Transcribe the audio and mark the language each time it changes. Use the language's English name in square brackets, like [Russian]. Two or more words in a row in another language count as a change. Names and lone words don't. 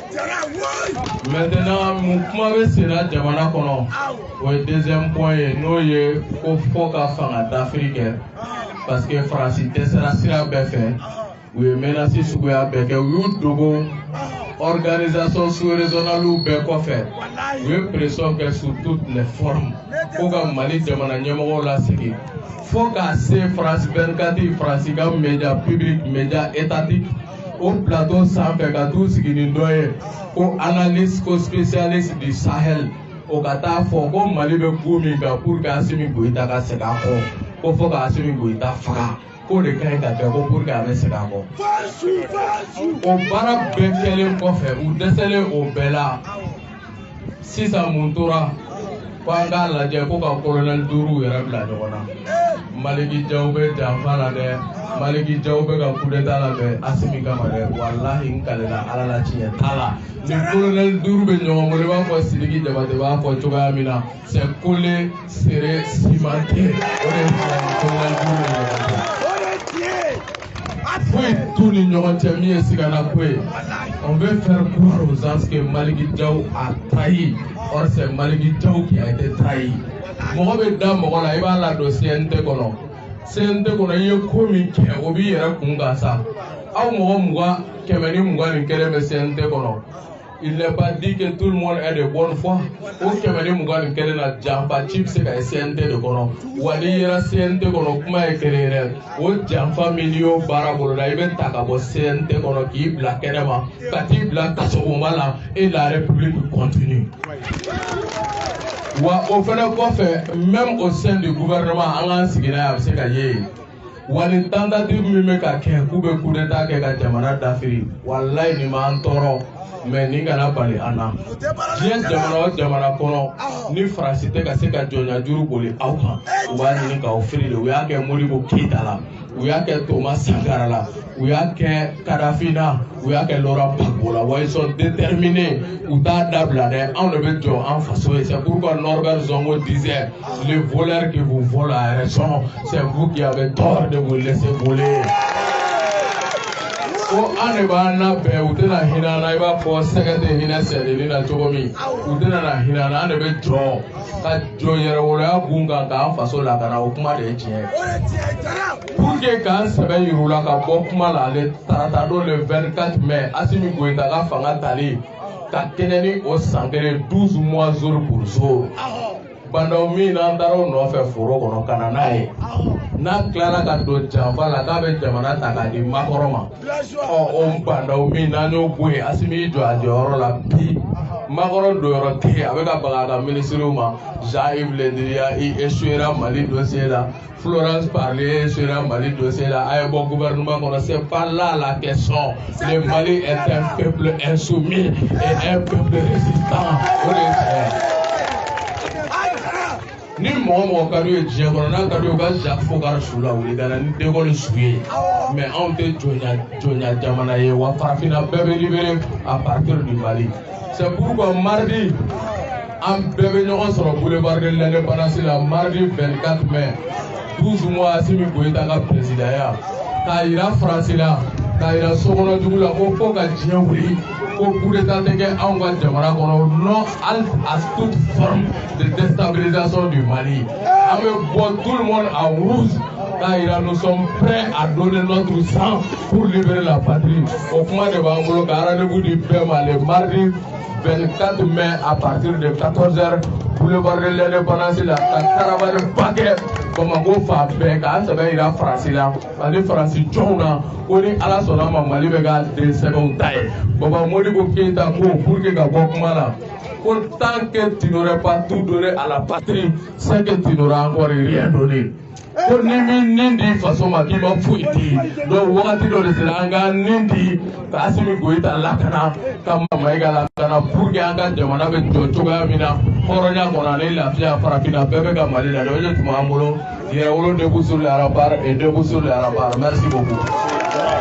[Bambara] Maintenant mun kuma bɛ sen na jamana kɔnɔ o ye [French] deuxième point [Bambara] ye n'o ye ko fɔ ka fanga dafiri kɛ [French] parce que [Bambara] Faransi dɛsɛra sira bɛɛ fɛ u ye menaces suguya bɛɛ kɛ u y'u dogo [French] organisation sous-régionale [Bambara] bɛɛ kɔfɛ u ye pression kɛ [French] sur toutes les formes [Bambara] fo ka Mali jamana ɲɛmɔgɔw lasigi fo ka se France 24 Faransi ka [French] média public média étatique au plateau [Bambara] sanfɛ ka t'u sigi ni dɔ ye ko analyste ko [French] spécialiste du Sahel [Bambara] o ka taa fɔ ko Mali bɛ bu min kan [French] pour que [Bambara] Assimi Goïta ka segin a kɔ ko fo ka Assimi Goïta faga k'o de ka ɲi ka kɛ ko [French] pour que [Bambara] a bɛ segin a kɔ. O baara bɛɛ kɛlen kɔfɛ u dɛsɛlen o bɛɛ la sisan mun tora ko an k'a lajɛ ko ka colonel 5 yɛrɛ bila ɲɔgɔn na. Maliki Jaw bɛ janfa la dɛ Maliki Jaw bɛ ka [French] coup d'état [Bambara] labɛn Assimi kama dɛ walahi n kalela Ala la tiɲɛ t'a la ni colonel 5 bɛ ɲɔgɔn bolo i b'a fɔ Sidiki Jabate b'a fɔ cogoya min na [French] c'est collé serré cimenté [Bambara] o de ye colonel 5 ni ɲɔgɔn cɛ foyi t'u ni ɲɔgɔn cɛ min ye sigana ko ye. [French] On veut faire croire aux gens que Maliki Jaw a trahi or c'est Maliki Jaw qui a été trahi. [Bambara] Mɔgɔ bɛ da mɔgɔ la i b'a ladon CNT kɔnɔ CNT kɔnɔ i ye ko min kɛ o b'i yɛrɛ kun kan sa aw mɔgɔ 20 100 ni 20 ni kelen bɛ CNT kɔnɔ [French] il n'est pas dit que tout le monde est de bonne foi [Bambara] o 100 ni 20 ni kelen na janfa ci bɛ se ka ye CNT de kɔnɔ wa n'i yera CNT kɔnɔ kuma ye kelen yɛrɛ o janfa min n'i y'o baara boloda i bɛ ta ka bɔ CNT kɔnɔ k'i bila kɛnɛma ka t'i bila kasɔgɔnba la [French] et la République continue. [Bambara] Wa o fana kɔfɛ [French] même au sein du gouvernement [Bambara] an k'an sigi n'a ye a bɛ se ka ye wali tentative min bɛ ka kɛ k'u bɛ [French] coup d'état [Bambara] kɛ ka jamana dafiri walayi nin b'an tɔɔrɔ mais nin kana bali an na diɲɛ jamana o jamana kɔnɔ ni Faransi tɛ ka se ka jɔnya juru boli aw kan u b'a ɲini k'aw firi de u y'a kɛ Modibo Keyita la u y'a kɛ Thomas Sankara la u y'a kɛ Kadhafi na u y'a kɛ Laurent Gbagbo la wa [French] ils sont déterminés [Bambara] u t'a dabila dɛ anw de bɛ jɔ an faso ye [French] c'est pourquoi Norbert Zongo disait les voleurs qui vous volent à raison c'est vous qui avez tort de vous laisser voler. [Bambara] Ko an de b'an labɛn u tɛna hinɛ an na i b'a fɔ sɛgɛ tɛ hinɛ sɛdennin na cogo min u tɛna na hinɛ an na an de bɛ jɔ ka jɔ yɛrɛwoloya b'un kan k'an faso lakana o kuma de ye tiɲɛ [French] pour que [Bambara] k'an sɛbɛ yir'u la ka bɔ kuma la ale tarata don [French] le 24 mai [Bambara] Assimi Goïta ka fanga tali ka kɛɲɛ ni o san kelen 12 mois [French] jour pour jour [Bambara] bandaw min n'an taara o nɔfɛ foro kɔnɔ ka na n'a ye n'a tilara ka don janfa la k'a bɛ jamana ta k'a di Makɔrɔ ma o bandaw min n'an y'o bɔ yen Assimi y'i jɔ a jɔyɔrɔ la bi Makɔrɔ donyɔrɔ tɛ yen a bɛ ka baga a ka ministres ma Jean-Yves Le Drian [French] il échouera [Bambara] Mali dossier la Florence Parly échouera Mali dossier la a ye bɔ gouvernement kɔnɔ [French] c'est pas là la question le Mali est un peuple insoumis et un peuple résistant [Bambara] o de ye tiɲɛ. Ni mɔgɔ ka d'u ye diɲɛ kɔnɔ n'a ka d'u ye u ka Jacques Fogard su la wuli ka na ni De Gaulle su ye mais anw tɛ jɔnya jamana ye wa farafinna bɛɛ bɛ [French] libéré à partir du Mali c'est pourquoi mardi [Bambara] an bɛɛ bɛ ɲɔgɔn sɔrɔ boulevard de l'Indépendance la mardi 24 mai 12 mois Assimi Goïta ka présidentya k'a yira Faransi la k'a yira sokɔnɔdugu la ko fo ka diɲɛ wuli ko [French] coup d'état [Bambara] tɛ kɛ anw ka jamana [French] kɔnɔ non à toute forme de déstabilisation du Mali [Bambara] an bɛ bɔ [French] tout le monde en rouge [Bambara] k'a yira [French] nous sommes prêts à donner notre sang pour libérer la patrie [Bambara] o kuma de b'an bolo ka rendez-vous di bɛɛ ma [French] le mardi 24 mai à partir de 14h [Bambara] boulevard de l'Indépendance la ka caravane ba kɛ Bamako fan bɛɛ k'an sɛbɛn yira Faransi la ani Faransi jɔnw na ko ni Ala sɔnna ma Mali bɛ ka den sɛbɛnw ta ye Baba Modibo Keyita ko [French] pour que [Bambara] ka bɔ kuma la ko [French] tant que tu n'aurais pas tout donné à la patrie c'est que tu n'auras encore rien donné. [Bambara] Ko ni min nin di faso ma k'i ma foyi di donc wagati dɔ de sera an ka nin di ka Assimi Goïta lakana ka Mayiga lakana [French] pour que [Bambara] an ka jamana bɛ jɔ cogoya min na hɔrɔnya kɔnɔ ani lafiya farafinna bɛɛ bɛ ka Mali la dɛ o de tun b'an bolo yɛrɛwolo [French] debout sur les remparts et debout sur les remparts merci beaucoup.